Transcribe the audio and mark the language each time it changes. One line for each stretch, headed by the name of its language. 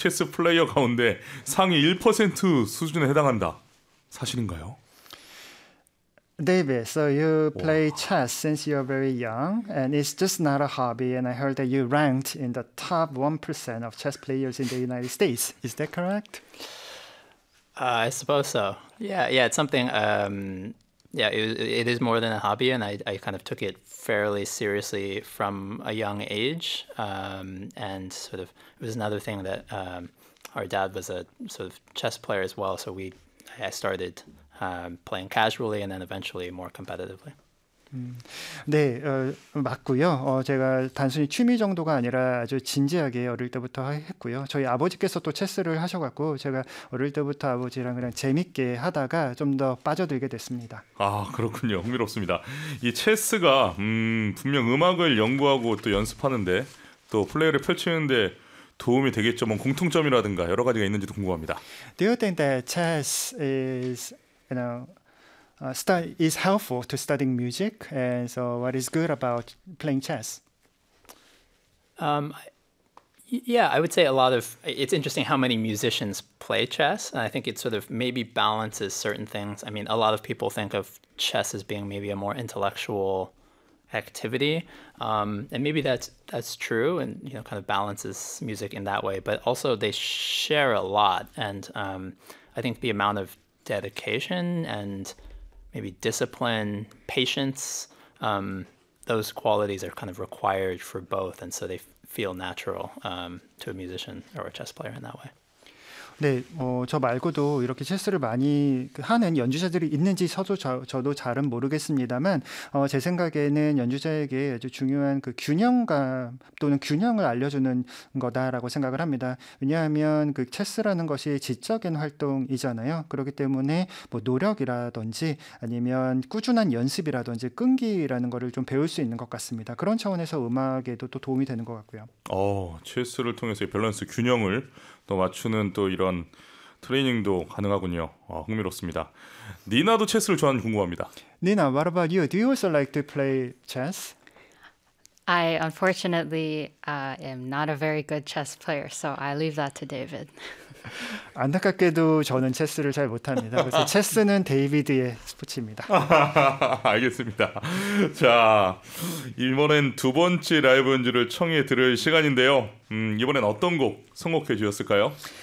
Korean: 체스 플레이어 가운데 상위 1% 수준에 해당한다. 사실인가요?
English: David, so you play chess since you're very young, and it's just not a hobby. And I heard that you ranked in the top 1% of chess players in the United States. Is that correct? I suppose so. Yeah, it's something. It is more than a hobby, and I kind of took it fairly seriously from a young age. And sort of, it was another thing that our dad was a sort of chess player as well. So I started. Playing casually and then eventually more competitively.
Korean: 네, 맞고요. 제가 단순히 취미 정도가 아니라 아주 진지하게 어릴 때부터 했고요. 저희 아버지께서 또 체스를 하셔갖고 제가 어릴 때부터 아버지랑 그냥 재밌게 하다가 좀 더 빠져들게 됐습니다. 아, 그렇군요. 흥미롭습니다. 이 체스가 분명 음악을 연구하고 또 연습하는데 또 플레이를 펼치는데 도움이 되겠죠. 뭐 공통점이라든가 여러 가지가 있는지도 궁금합니다.
English: Do you think that chess is You know, is helpful to studying music. And so, what is good about playing chess? I would say a lot of it's interesting how many musicians play chess. And I think it sort of maybe balances certain things. I mean, a lot of people think of chess as being maybe a more intellectual activity, and maybe that's true. And you know, kind of balances music in that way. But also, they share a lot. And I think the amount of dedication and maybe discipline, patience, those qualities are kind of required for both, and so they feel natural to a musician or a chess player in that way.
Korean: 네, 저 말고도 이렇게 체스를 많이 하는 연주자들이 있는지 저도 잘은 모르겠습니다만 제 생각에는 연주자에게 아주 중요한 그 균형감 또는 균형을 알려주는 거다라고 생각을 합니다. 왜냐하면 그 체스라는 것이 지적인 활동이잖아요. 그렇기 때문에 뭐 노력이라든지 아니면 꾸준한 연습이라든지 끈기라는 것을 좀 배울 수 있는 것 같습니다. 그런 차원에서 음악에도 또 도움이 되는 것 같고요. 체스를 통해서 밸런스 균형을 또 맞추는 또 이런 트레이닝도 가능하군요. 흥미롭습니다. 니나도 체스를 좋아하는지 궁금합니다.
English: Nina, what about you? Do you also like to play chess? I unfortunately am not a very good chess player, so I leave that to David.
Korean: 안타깝게도 저는 체스를 잘 못합니다. 그래서 체스는 데이비드의 스포츠입니다. 알겠습니다. 자, 이번엔 두 번째 라이브 연주를 청해 들을 시간인데요. 이번엔 어떤 곡 선곡해 주셨을까요?